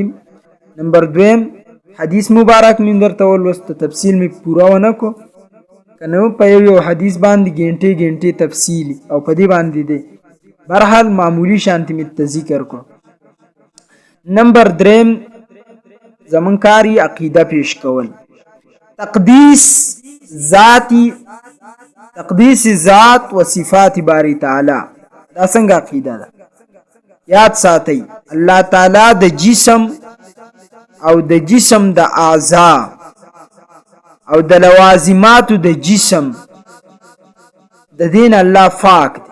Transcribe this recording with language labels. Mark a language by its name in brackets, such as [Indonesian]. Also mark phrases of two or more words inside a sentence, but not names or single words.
[Pashto] نمبر 2 حدیث مبارک من درته ولوست، تفصیل می پورا ونه کو کنه په یو حدیث باندې ګنټه تفصیلی او په دې باندې دی برحال معمولی شانتی می ذکر کو. نمبر 3 زمون کاری عقیده پیش کول، تقدیس ذات و صفات باری تعالی. دا څنګه عقیده ده؟ یاد ساتئ الله تعالی د جسم او د جسم د اعضا او د لوازمات د جسم د دین الله پاک دی.